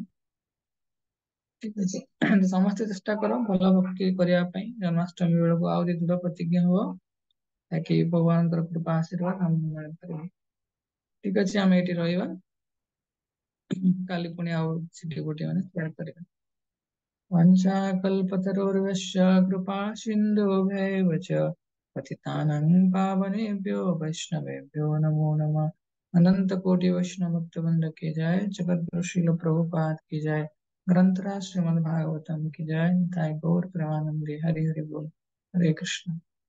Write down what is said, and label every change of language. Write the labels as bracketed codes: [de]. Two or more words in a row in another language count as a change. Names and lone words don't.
[or] ଠିକ ଅଛି, ସମସ୍ତେ ଚେଷ୍ଟା କର ଭଲ ଭକ୍ତି କରିବା ପାଇଁ। ଜନ୍ମାଷ୍ଟମୀ ବେଳକୁ ଆହୁରି ଦୃଢ ପ୍ରତିଜ୍ଞା ହୁଅ, ତାକି ଭଗବାନଙ୍କର କୃପା ଆଶୀର୍ବାଦ ଆମେ ମିଳିପାରିବ। ଠିକ ଅଛି, ଆମେ ଏଇଠି ରହିବା, କାଲି ପୁଣି ଆଉ ସେଠି ଗୋଟେ ମାନେ ସେୟାର କରିବା। [sa] वंशाकल्पतरुर्वश्य कृपा सिन्धुभ्यैव च पतितानां पावनेभ्यो वैष्णवेभ्यो नमो नमः। [hi] अनंत कोटि वैष्णव भक्त वृंद की जय। जगत श्रील प्रभुपाद की जय। ग्रंथराज श्रीमद् भागवतम की जय। निताय गौर प्रेमानंदे। हरि हरि बोल। हरे कृष्ण।